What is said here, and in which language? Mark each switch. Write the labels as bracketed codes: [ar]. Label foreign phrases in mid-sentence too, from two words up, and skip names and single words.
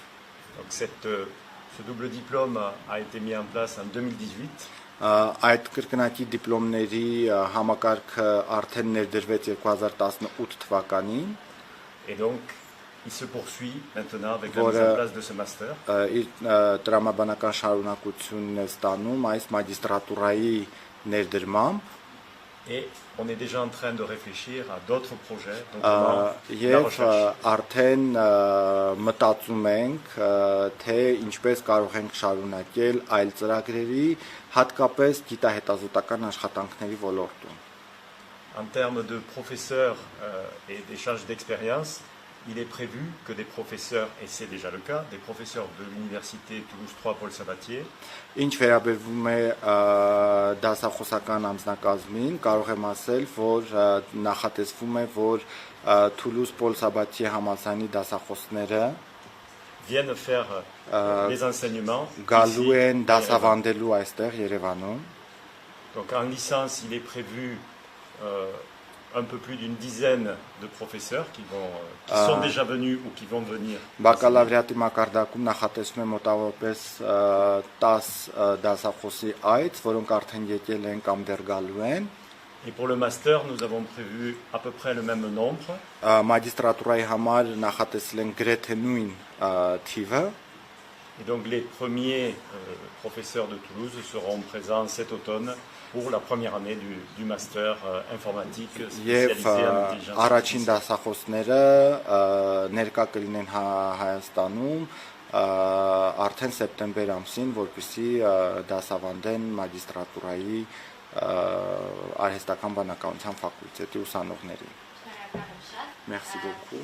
[fr] Donc ce double diplôme a été mis en place en 2018. [hy] Այդ կրկնակի դիպլոմների համակարգը արդեն ներդրվեց 2018 թվականին։ [fr] Et donc il se poursuit maintenant avec la mise en place de ce master. [hy] Իր տրամաբանական շարունակությունն է ստանում այս մագիստրատուրայի ներդրմամբ։ [fr] Et on est déjà en train de réfléchir à d'autres projets, notamment la [hy] Եվ [fr] recherche. [hy] արդեն մտածում ենք, թե ինչպես կարող ենք շարունակել այլ ծրագրերի, հատկապես գիտահետազոտական աշխատանքների ոլորտում։ [fr] En termes de professeurs et d'échange d'expérience, il est prévu que des professeurs, et c'est déjà le cas, des professeurs de l'université Toulouse 3 Paul Sabatier, [hy] Ինչ վերաբերվում է դասախոսական անձնակազմին, կարող եմ ասել, որ նախատեսվում է, որ Toulouse Paul Sabatier համալսարանի դասախոսները [fr] viennent faire les enseignements. [hy] գալու [fr] ici, [hy] են դասավանդելու այստեղ Երևանում։ [fr] Donc en licence, il est prévu un peu plus d'une dizaine de professeurs qui sont déjà venus ou qui vont venir. [hy] Բակալավրիատի մակարդակում նախատեսվում է մոտավորապես 10 դասախոսի այց, որոնք արդեն եկել են կամ դեռ գալու են։ [fr] Et pour le master, nous avons prévu à peu près le même nombre. [hy] Մագիստրատուրայի համար նախատեսել են գրեթե նույն թիվը։ [fr] Et donc les premiers professeurs de Toulouse seront présents cet automne pour la première année du master informatique [hy] Եվ [fr] spécialisé en intelligence [hy] առաջին [fr] artificielle. [hy] դասախոսները ներկա կլինեն Հայաստանում արդեն սեպտեմբեր ամսին, որպեսզի դասավանդեն մագիստրատուրայի արհեստական բանականության ֆակուլտետի ուսանողներին։ [fr] Merci beaucoup.